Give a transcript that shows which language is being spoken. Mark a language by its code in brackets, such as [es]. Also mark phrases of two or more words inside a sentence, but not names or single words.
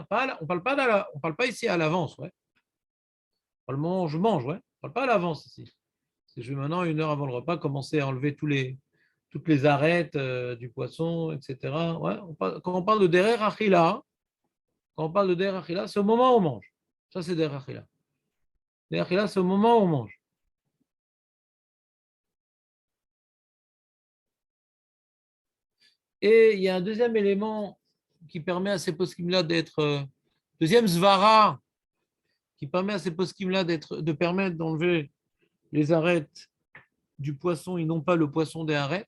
[fr] On parle pas ici à l'avance, ouais. Pas le moment où je mange, ouais. On parle pas à l'avance ici. Je vais maintenant, 1 heure avant le repas, commencer à enlever toutes les arêtes du poisson, etc. Ouais, quand on parle de [he] derer achila, [fr] c'est au moment où on mange. Ça, c'est [he] derer achila. Derer achila, [fr] c'est au moment où on mange. Et il y a un deuxième élément qui permet à ces poskim-là d'être, deuxième zvara, qui permet à ces poskim-là de permettre d'enlever les arêtes du poisson et non pas le poisson des arêtes.